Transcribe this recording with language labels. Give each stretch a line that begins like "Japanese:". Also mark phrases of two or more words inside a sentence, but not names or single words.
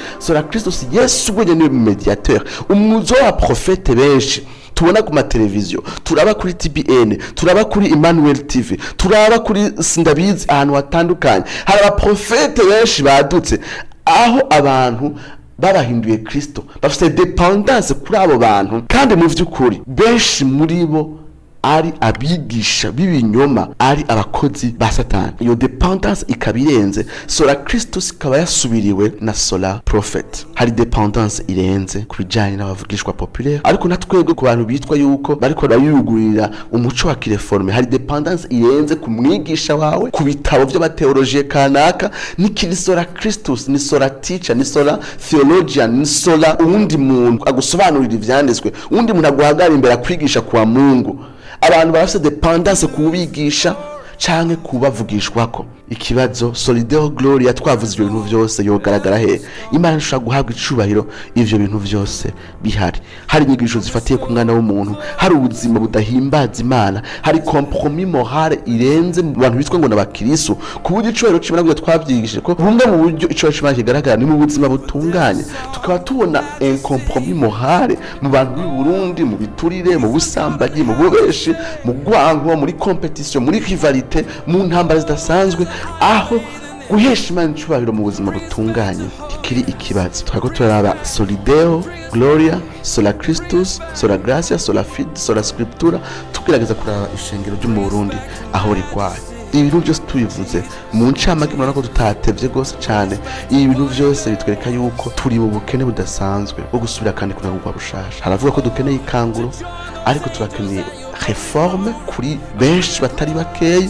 Latin: Sola Christus
Rundi: Yesu gwenye ni mediateur, umuzo wa prophète benshi tubona ku mateleviziyo, turaba kuri TBN, turaba kuri Emmanuel TV, turaba kuri Sindabizi ahantu hatandukanye. Hari abaprofete benshi badutse aho abantu babahinduye Kristo, bafite dependance kuri abo bantu, kandi mu vy'ukuri benshi muri bo ari abigisha b'ibinyoma, ari abakozi ba Satani. Iyo dependance ikabirenze.
Latin: Sola Christus
Rundi: ikaba yasubiriwe na Sola Prophet. Hari dependance irenze kubijanye n'abavugishwa populaire, ariko natwebwe ku bantu bitwa yuko bariko barayugurira umuco wa kireforme, hari dependance irenze ku mwigisha wawe, ku bitabo by'abateologie kanaka. Nikiri
Latin: Sola Christus,
Rundi: ni Sola teacher, ni Sola theologian, ni Sola uwundi muntu agusobanurira ivyanditswe, uwundi muntu aguhagara imbere akwigisha kwa Mungu. Abantu barafite dependance kubigisha canke kubavugishwako. Ikibazo
Latin: Solideo Gloria
Rundi: twavuze ibyo bintu byose yogaragara he? Imana ishaka guhabwa icubahiro ivyo bintu byose bihari. Hari inyigisho zifatiye ku mwana w'umuntu, hari ubuzima budahimbaza Imana, hari
French: compromis moral
Rundi: irenze mu bantu bitwa ngo n'abakirisu, ku buryo icubahiro c'Imana bwo twavyigishije ko bumwe mu buryo icubahiro c'Imana kigaragara ni mu buzima butunganye. Tukaba tubona
French: un compromis moral
Rundi: mu bantu b'i Burundi, mu biturire, mu busambanyi, mu bubeshi, mu gwanko, muri competition, muri rivalite, mu ntambara zidasanzwe, aho guhesha Imana icubahiro mu buzima butunganye kikiri ikibazo. Twako turaraba Solideo Gloria, Sola Christus, Sola Gracia, Sola Fide, Sola Scriptura, tugerageza kuraba ishengero ryo mu Burundi aho rigwaye. Ibintu byose tubivuze mu ncamake murana ko tutatevye gose cyane. Ibintu byose bitwereka yuko turi mu bukene budasanzwe bwo gusubira kandi kunagurwa bushasha. Haravuga ko dukeneye ikanguro, ariko turakeneye reforme kuri benshi batari bakeyi.